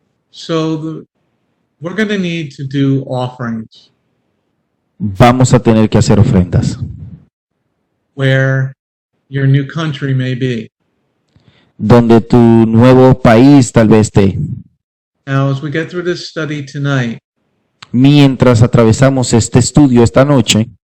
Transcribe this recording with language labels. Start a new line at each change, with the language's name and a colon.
English: So we're going to need to do offerings
Spanish: Vamos a tener que hacer ofrendas.
English: where your new country may be.
Spanish: Donde tu nuevo país tal vez esté.
English: Now, as we get through this study tonight,
Spanish: Mientras atravesamos este estudio esta noche,